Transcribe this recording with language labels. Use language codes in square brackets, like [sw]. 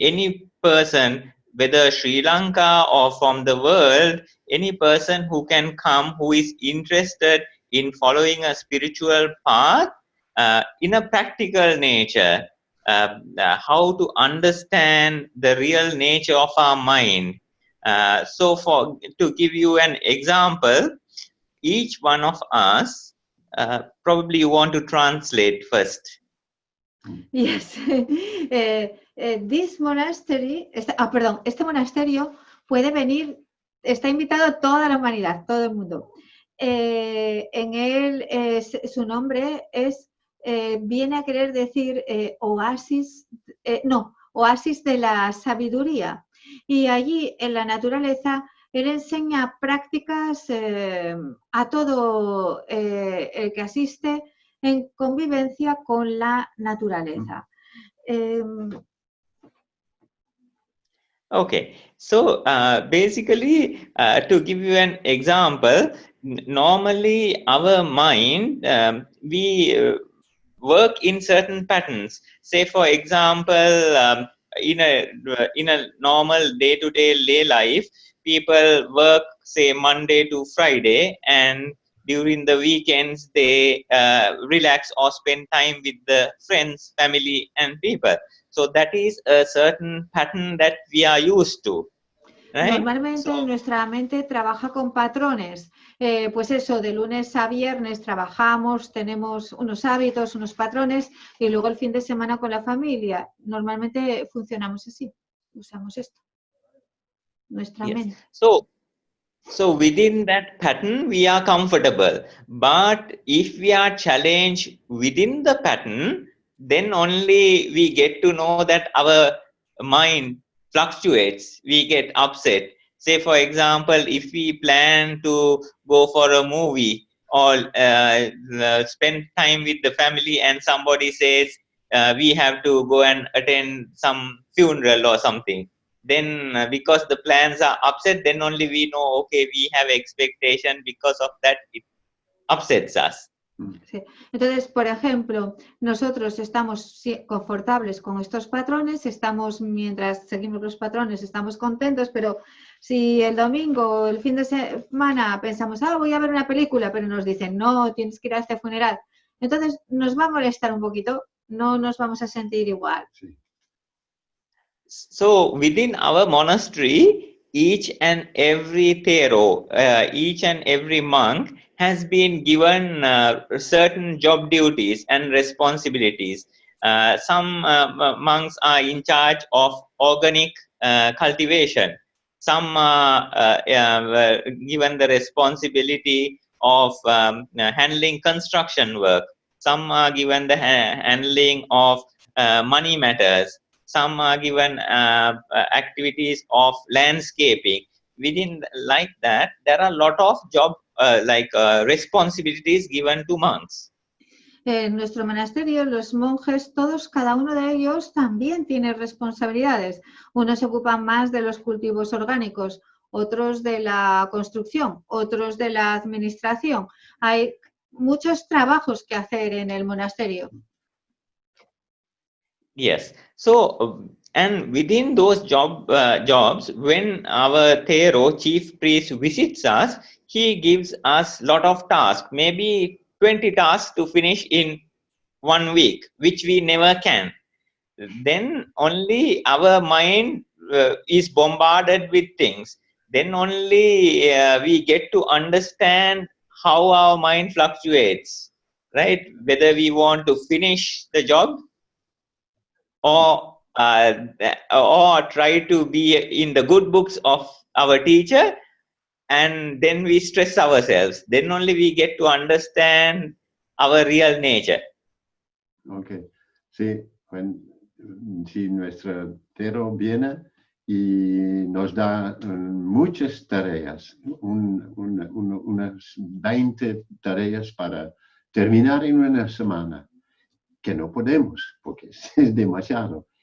[en] Any person, whether Sri Lanka or from the world, any person who can come, who is interested in following a spiritual path in a practical nature, how to understand the real nature of our mind. So to give you an example, each one of us, probably you want to translate first. Yes. This monastery, [es] este monasterio puede venir, está invitado a toda la humanidad, todo el mundo. En él, su nombre es, viene a querer decir oasis de la sabiduría. Y allí, en la naturaleza, él enseña prácticas a todo el que asiste en convivencia con la naturaleza. [en] Okay, so basically, to give you an example, normally our mind, we work in certain patterns. Say, for example, in a normal day-to-day life, people work, say, Monday to Friday, and during the weekends they relax or spend time with the friends, family, and people. So that is a certain pattern that we are used to. Right? [es] Normalmente nuestra mente trabaja con patrones. Pues eso, de lunes a viernes trabajamos, tenemos unos hábitos, unos patrones, y luego el fin de semana con la familia. Normalmente funcionamos así, usamos esto. Nuestra mente. [en] So within that pattern, we are comfortable. But if we are challenged within the pattern, then only we get to know that our mind fluctuates. We get upset. Say, for example, if we plan to go for a movie or spend time with the family, and somebody says we have to go and attend some funeral or something, then because the plans are upset, then only we know, okay, we have expectation, because of that it upsets us. [es] Sí. Entonces, por ejemplo, nosotros estamos confortables con estos patrones, mientras seguimos los patrones, estamos contentos, pero si el domingo o el fin de semana pensamos, voy a ver una película, pero nos dicen, no, tienes que ir a este funeral, entonces nos va a molestar un poquito, no nos vamos a sentir igual. Sí. [en] So within our monastery, each and every Thero, each and every monk has been given certain job duties and responsibilities. Some monks are in charge of organic cultivation. Some are given the responsibility of handling construction work. Some are given the handling of money matters. Some are given activities of landscaping. Within like that, there are a lot of job responsibilities given to monks. [es] En nuestro monasterio, los monjes, cada uno de ellos también tiene responsabilidades. Unos se ocupan más de los cultivos orgánicos, otros de la construcción, otros de la administración. Hay muchos trabajos que hacer en el monasterio. [en] Yes. So, and within those jobs, when our Thero chief priest visits us, he gives us lot of tasks, maybe 20 tasks to finish in 1 week, which we never can. Then only our mind is bombarded with things. Then only we get to understand how our mind fluctuates, right? Whether we want to finish the job or or try to be in the good books of our teacher, and then we stress ourselves. Then only we get to understand our real nature. Okay. [es] Sí, si nuestra Thero viene y nos da muchas tareas, unas 20 tareas para terminar en una semana, que no podemos, porque es demasiado.